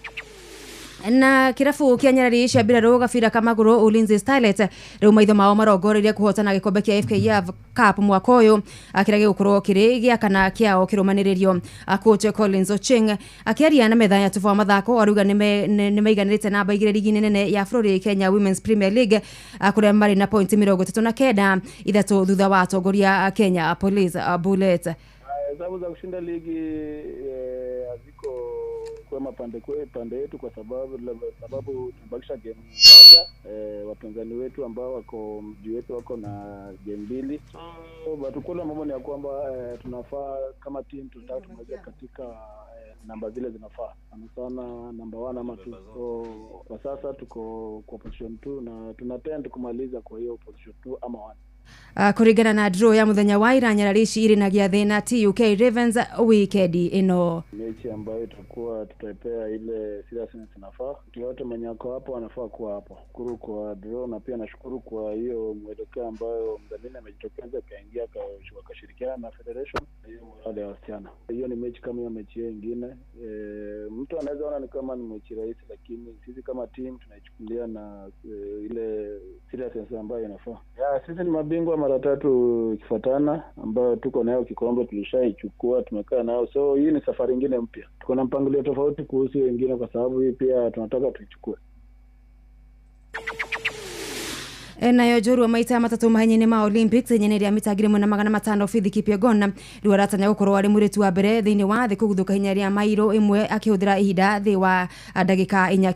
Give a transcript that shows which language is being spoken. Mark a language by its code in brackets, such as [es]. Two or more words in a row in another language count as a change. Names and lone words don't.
[ki] Na kirafu kia Nyarari cia mbirarũ gabira ka magũrũ Ulinzi Starlet rĩu maitho mao marongoreirie kũhotana gikombe kĩa FKF Cup mwaka ũyũ akĩrage gũkorwo kĩrĩ gĩa kana kĩao kĩrũmanĩrĩrio. Coach Collins Ocheng akĩaria na metha ya tufu wa mathako arauga nĩmaiganĩrĩte namba igĩrĩ ligi nene ya bũrũri Kenya Women's Premier League kũrĩa marĩ na pointi 39 ithatũ thutha wa atongoria Kenya Police Bullet. [sw] Sababu za kushinda ligi haziko kwema pande yetu kwa sababu tumebakisha game moja. Wapinzani wetu ambao wako mji wetu wako na game 2. Batukula mambo ni ya kwamba tunafaa kama team tunataka tumoja katika namba zile zinafaa. Sana number 1 ama 2. So kwa sasa tuko kwa position 2 na tunatend kumaliza kwa hiyo position 2 ama 1. [ki] Kũringana na draw ya muthenya wa ira Nyarari irinagia thĩna TUK Ravens weekend ino. [sw] Mechi ambayo itakuwa tutaipea ile seriousness inafaa. Yote mwenye ako hapo anafaa kuwa hapo. Shukuru kwa draw na pia nashukuru kwa hiyo mwelekeo ambayo mdhamini amejitokeza kaingia akashirikiana na federation hiyo morale ya wasichana. Hiyo ni mechi kama hiyo mechi nyingine. Mtu anaweza ona ni kama ni mechi rahisi lakini sisi kama team tunaichukulia na ile seriousness ambayo inafaa. Sisi ni mabingwa mara 3 ikifuatana ambayo tuko nayo kikombe tulishaichukua tumekaa nao. So hii ni safari nyingine mpya. Tuko na mpangilio tofauti kuhusu wengine kwa sababu hii pia tunataka tuichukue. [ki] Nayo njorua maita matatu mahenya-inĩ ma Olympics yenye rĩa mita 1500 Faith Kipyegon rĩu aratanya gũkorwo arĩ mũirĩtu wa mbere thĩinĩ wa thĩ kũguthũka ihenya rĩa mairo ĩmwe akĩhũthĩra ihinda thĩ wa ndagĩka 4.